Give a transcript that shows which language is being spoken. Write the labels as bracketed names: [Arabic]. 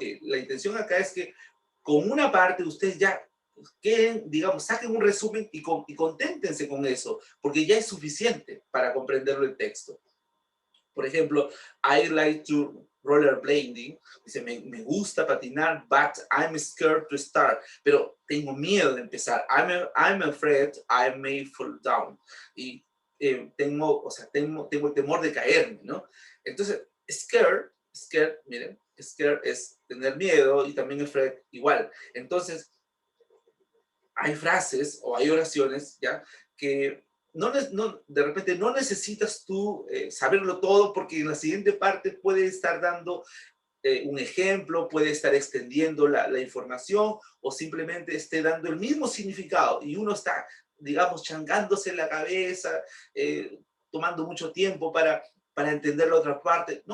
[Spanish] La intención acá es que con una parte ustedes ya queden, digamos, saquen un resumen y conténtense con eso, porque ya es suficiente para comprenderlo el texto. Por ejemplo, [English] I like to rollerblading. [Spanish] Dice, me gusta patinar, [English] but I'm scared to start. [Spanish] Pero tengo miedo de empezar. [English] I'm afraid I may fall down. [Spanish] Y tengo, o sea, tengo el temor de caerme, ¿no? Entonces, scared, miren, scared es tener miedo y también afraid igual. Entonces, hay frases o hay oraciones, ¿ya? Que de repente no necesitas tú saberlo todo porque en la siguiente parte puede estar dando un ejemplo, puede estar extendiendo la información o simplemente esté dando el mismo significado y uno está, digamos, changándose la cabeza, tomando mucho tiempo para entender la otra parte.